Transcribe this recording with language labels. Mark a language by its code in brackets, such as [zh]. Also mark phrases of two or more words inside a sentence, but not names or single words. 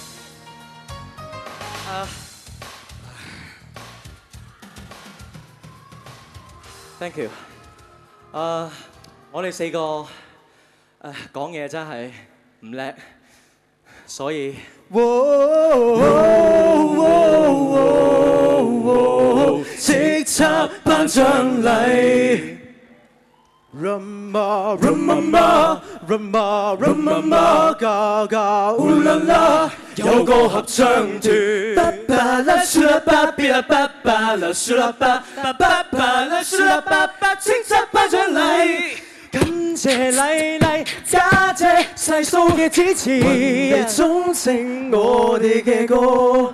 [en] Thank you。 [yue] 我哋4個講嘢真係唔叻，所以叱咤頒獎禮 ， Rumba Rumba Rumba Rumba Ga Ga Ooh La La，有個合唱團。巴巴啦舒啦巴比啦巴巴啦舒啦巴巴巴巴啦舒啦巴巴，叱咤頒獎禮。感謝麗麗家姐細數嘅支持，忠誠我哋嘅歌。